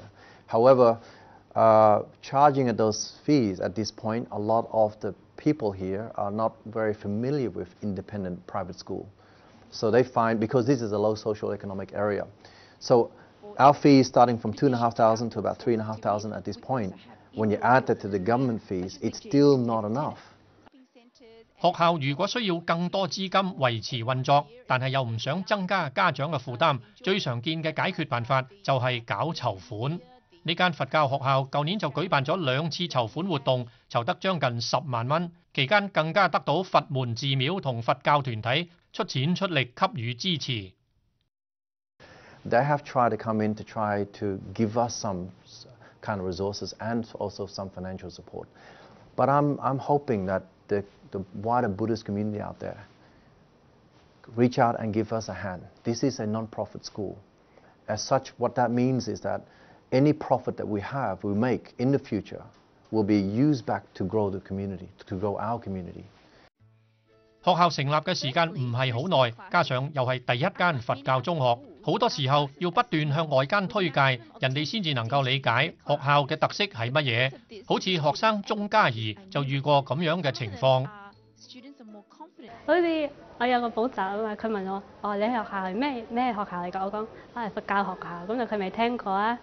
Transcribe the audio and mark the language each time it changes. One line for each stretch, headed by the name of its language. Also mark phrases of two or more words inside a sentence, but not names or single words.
English: However, charging at those fees at this point, a lot of the people here are not very familiar with independent private school. So they find, because this is a low socio-economic area, so our fees starting from $2,500 to about $3,500 at this point. When you add that to the government fees, it's still not enough.
Cantonese: 學校如果需要更多資金維持運作，但係又唔想增加家長嘅負擔，最常見嘅解決辦法就係搞籌款。呢間佛教學校舊年就舉辦咗2次籌款活動，籌得將近10萬蚊，期間更加得到佛門寺廟同佛教團體出錢出力給予支持。
English: They have tried to come in to try to give us some kind of resources and also some financial support. But I'm hoping that the wider Buddhist community out there reach out and give us a hand. This is a non-profit school. As such, what that means is that any profit that we make in the future will be used back to grow the community, to grow our community.
Cantonese: 學校成立嘅時間唔係好耐，加上又係第一間佛教中學，好多時候要不斷向外間推介，人哋先至能夠理解學校嘅特色係乜嘢。好似學生鐘嘉怡就遇過咁樣嘅情況。好似我有個補習啊嘛，佢問我：你學校係咩學校嚟㗎？我講係佛教學校，咁就佢未聽過啊。